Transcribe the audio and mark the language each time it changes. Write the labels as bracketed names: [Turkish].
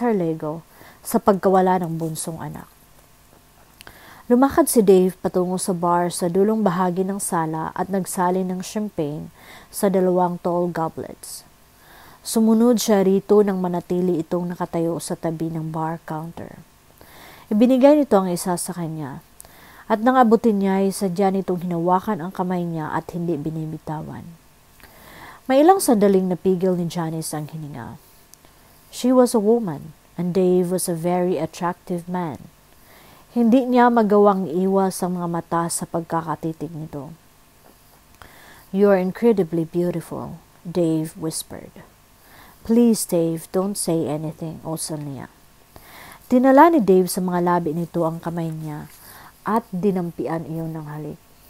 [Filipino] Harlego sa pagkawala ng bunsong anak. Lumakad si Dave patungo sa bar sa dulong bahagi ng sala at nagsalin ng champagne sa 2 tall goblets. Sumunod siya rito nang manatili itong nakatayo sa tabi ng bar counter. Ibinigay nito ang isa sa kanya, at nang abutin niya ay sadya nitong hinawakan ang kamay niya at hindi binibitawan. May ilang sandaling napigil ni Janice ang hininga. [English] She was a woman, and Dave was a very attractive man. [Filipino] Hindi niya magawang iwas ang mga mata sa pagkakatitig nito. [English] "You are incredibly beautiful," Dave whispered. "Please, Dave, don't say anything," [Filipino] usal niya. Tinala ni Dave sa mga labi nito ang kamay niya at dinampian iyon ng halik.